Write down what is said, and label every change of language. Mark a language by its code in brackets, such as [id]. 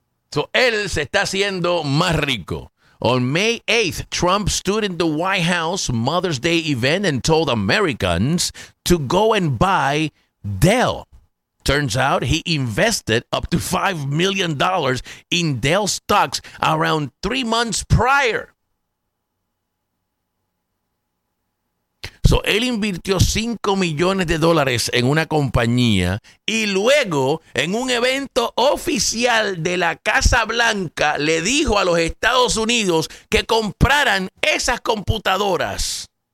[es] So él se está haciendo más rico. [en] On May 8th, Trump stood in the White House Mother's Day event and told Americans to go and buy Dell. Turns out he invested up to $5 million in Dell stocks around 3 months prior. [es] So él invirtió $5 millones en una compañía y luego en un evento oficial de la Casa Blanca le dijo a los Estados Unidos que compraran esas computadoras.